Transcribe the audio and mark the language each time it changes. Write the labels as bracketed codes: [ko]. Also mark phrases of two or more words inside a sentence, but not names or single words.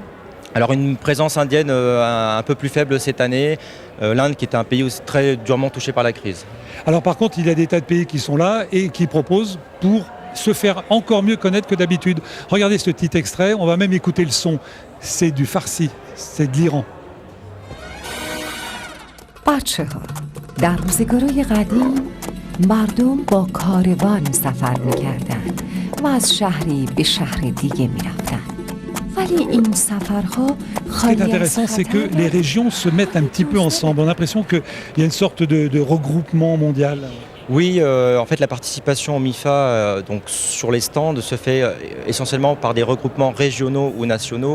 [fr] Alors une présence indienne un peu plus faible cette année, l'Inde qui était un pays aussi très durement touché par la crise. Alors par contre, il y a des tas de pays qui sont là et qui proposent pour se faire encore mieux connaître que d'habitude. Regardez ce petit extrait, on va même écouter le son. C'est du Farsi, c'est de l'Iran. [fa] بچه‌ها در روزگارهای قدیم مردم با کاروان سفر می‌کردند و از شهری به شهر دیگه می‌رفتند. [fr] Ce qui est intéressant, c'est que les régions se mettent un petit peu ensemble. On a l'impression qu'il y a une sorte de regroupement mondial. Oui, en fait, la participation au MIFA donc, sur les stands se fait essentiellement par des regroupements régionaux ou nationaux.